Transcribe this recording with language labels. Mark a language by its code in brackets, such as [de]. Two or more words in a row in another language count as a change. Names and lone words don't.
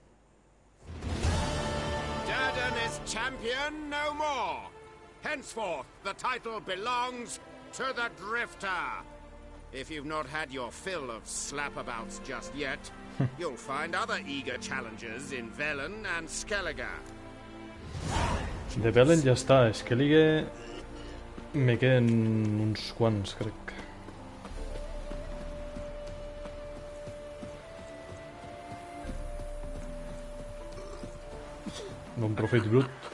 [en] Durden is champion no more. Henceforth, the title belongs to the Drifter. If you've not had your fill of slapabouts just yet, you'll find other eager challengers in Velen and Skellige. [ca] De Velen ja està. Skellige me queden uns quants, crec. Un profit brut.